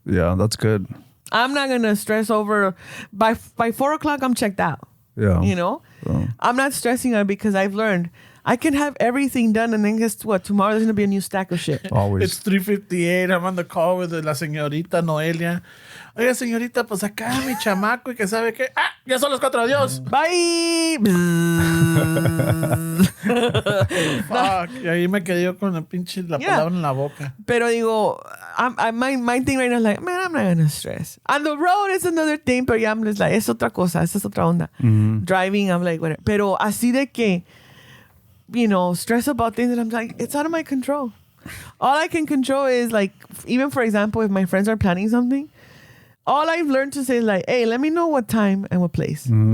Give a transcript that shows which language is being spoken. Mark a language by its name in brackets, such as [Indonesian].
[English] Yeah, that's good. I'm not going to stress over... By 4 o'clock, I'm checked out. Yeah. I'm not stressing out because I've learned I can have everything done and then guess what? Tomorrow there's going to be a new stack of shit. Always. It's 3:58. I'm on the call with [Spanish] la señorita [English] Noelia. [Spanish] Oiga, señorita, pues acá mi chamaco y que sabe que... ¡Ah! Ya son las 4. Adiós. [English] Bye. Fuck. [Spanish] Y ahí me quedé yo con la pinche palabra en la boca. Pero digo, [English] my thing right now is like, man, I'm not going to stress. On the road is another thing, [Spanish] pero ya [English] I'm just like, [Spanish] es otra cosa, esa es otra onda. [English] Driving, I'm like, whatever. [Spanish] Pero así de que, [English] stress about things that I'm like, it's out of my control. All I can control is like, even for example, if my friends are planning something, all I've learned to say is like, hey, let me know what time and what place.